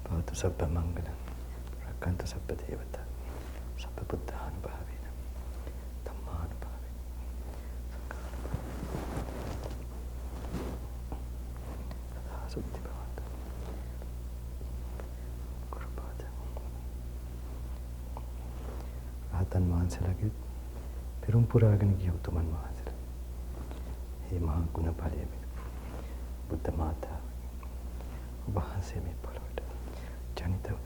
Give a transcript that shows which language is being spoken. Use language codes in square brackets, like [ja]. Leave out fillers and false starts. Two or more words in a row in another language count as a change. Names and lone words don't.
[pi] Bhavantu sabba mangalam, rakkantu sabba devata, sabba buddha anubhavena, dhamma anubhavena, sangha anubhavena. Tadha suddhi bhavantu. Gurupada. [si] Ratan වහන්සේලාගේ පෙරම් පුරාගෙන ගිය උතුමන් වහන්සේලා. මේ මහා ගුණ ඵලයේ බුද්ධ මාතාව වහන්සේ මේ පොළොවට ජනිත